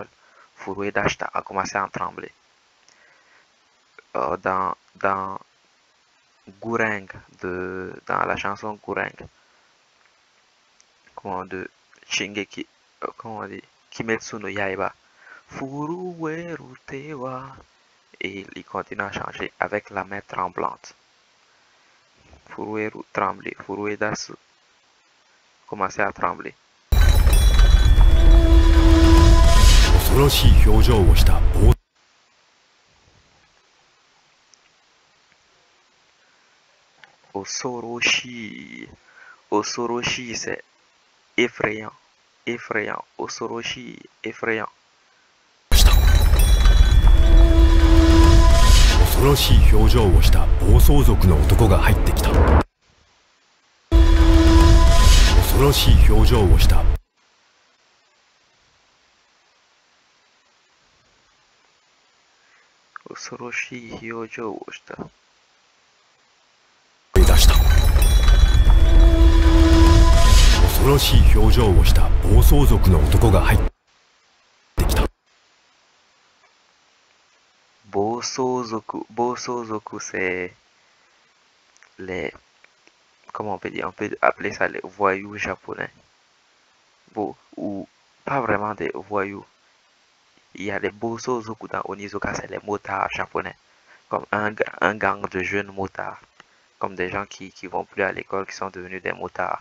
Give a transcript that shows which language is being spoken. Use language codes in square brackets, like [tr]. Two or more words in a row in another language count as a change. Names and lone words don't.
[ja] 震え出した [fr] a commencé à trembler. Dans Gureng, dans la chanson Gureng, de Shingeki, comment on dit, Kimetsu no Yaiba, [ja] 震える手は, [fr] et il continue à changer avec la main tremblante. Furuweru trembler, Furuedasu, commencer à trembler. [ja] 恐ろしい表情をした暴恐ろしい、恐ろしい, [fr] c'est effrayant, effrayant, Osoroshi, effrayant. [ja] 恐ろしい表情をした暴走族の男が入ってきた恐ろしい表情をした恐ろしい表情をした。出した恐ろしい表情をした暴走族の男が入ってきた [fr] Bosozoku, c'est les comment on peut dire, on peut appeler ça les voyous japonais. Bon, ou pas vraiment des voyous. Il y a les Bosozoku dans Onizuka, c'est les motards japonais. Comme un gang de jeunes motards. Comme des gens qui vont plus à l'école, qui sont devenus des motards.